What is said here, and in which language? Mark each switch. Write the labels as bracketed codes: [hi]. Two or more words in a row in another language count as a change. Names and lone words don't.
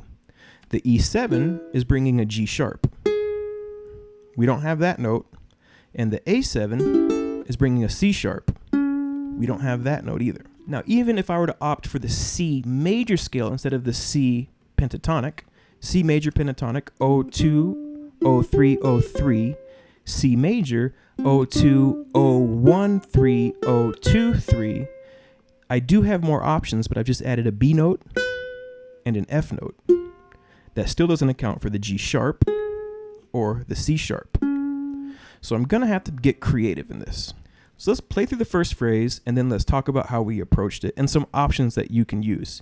[en] The E7 is bringing a G sharp. We don't have that note. And the A7 is bringing a C sharp. We don't have that note either. Now, even if I were to opt for the C major scale instead of the C pentatonic, C major pentatonic, O2, O3, O3, C major, O2, O1, 3, O2, 3, I do have more options, but I've just added a B note and an F note. That still doesn't account for the G sharp or the C sharp. So I'm gonna have to get creative in this. So let's play through the first phrase and then let's talk about how we approached it and some options that you can use.